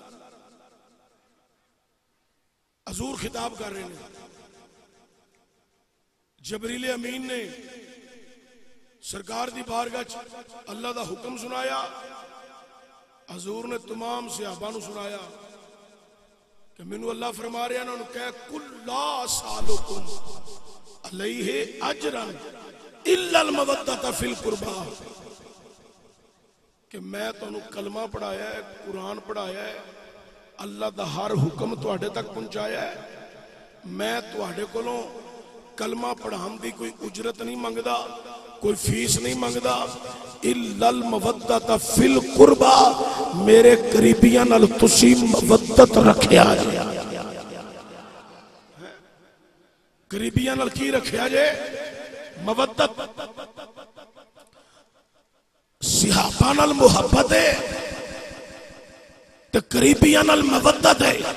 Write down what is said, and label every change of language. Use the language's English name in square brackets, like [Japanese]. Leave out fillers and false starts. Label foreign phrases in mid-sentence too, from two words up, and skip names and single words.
[Urdu] حضور خطاب کر رہے ہیں, [Punjabi] ਜਬਰੀਲ ਅਮੀਨ ਨੇ ਸਰਕਾਰ ਦੀ ਬਾਰਗਾਹ ਚ ਅੱਲ੍ਹਾ ਦਾ ਹੁਕਮ ਸੁਣਾਇਆ। ਹਜ਼ੂਰ ਨੇ ਤਮਾਮ ਸਹਾਬਾ ਨੂੰ ਸੁਣਾਇਆ ਕਿ ਮੈਨੂੰ ਅੱਲ੍ਹਾ ਫ਼ਰਮਾ ਰਿਹਾ, ਉਨ੍ਹਾਂ ਨੇ ਕਹਿ [Arabic] قل لا أسألكم عليه أجرا إلا المودة في القربى, [Punjabi] ਕਿ ਮੈਂ ਤੁਹਾਨੂੰ ਕਲਮਾ ਪੜ੍ਹਾਇਆ ਹੈ, ਕੁਰਾਨ ਪੜ੍ਹਾਇਆ ਹੈ, ਅੱਲ੍ਹਾ ਦਾ ਹਰ ਹੁਕਮ ਤੁਹਾਡੇ ਤੱਕ ਪਹੁੰਚਾਇਆ ਹੈ। ਮੈਂ ਤੁਹਾਡੇ ਕੋਲੋਂ ਕਲਮਾ ਪੜ੍ਹਾਨੇ ਕੀ ਕੋਈ ਉਜਰਤ ਨਹੀਂ ਮੰਗਦਾ, ਕੋਈ ਫ਼ੀਸ ਨਹੀਂ ਮੰਗਦਾ। [Arabic] إلا المودة في القربى, [Punjabi] ਮੇਰੇ ਕਰੀਬੀਆਂ ਨਾਲ ਤੁਸੀਂ ਮਵੱਦਤ ਰੱਖਿਆ ਜੇ। ਕਰੀਬੀਆਂ ਨਾਲ ਕੀ ਰੱਖਿਆ ਜੇ? मवद्दत। ਸਹਾਬਾ ਨਾਲ ਮੁਹੱਬਤ ਹੈ ਤੇ ਕਰੀਬੀਆਂ ਨਾਲ ਮਵੱਦਤ ਹੈ।